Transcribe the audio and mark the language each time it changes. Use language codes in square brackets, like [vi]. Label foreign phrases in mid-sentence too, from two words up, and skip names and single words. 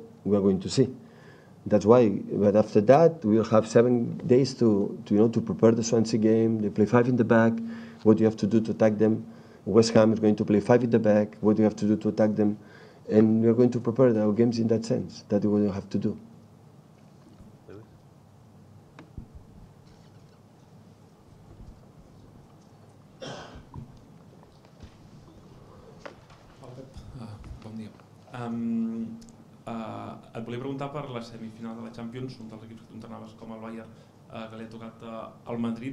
[en] We are going to see. That's why. But after that, we will have 7 days to prepare the Swansea game. They play 5 in the back. What do you have to do to attack them? West Ham is going to play 5 in the back. What do you have to do to attack them? And we are going to prepare our games in that sense. That's what you have to do. [ca] Bon dia. Et volia preguntar per la semifinal de la Champions, un dels equips que tu entrenaves com el Bayern, que li ha tocat al Madrid.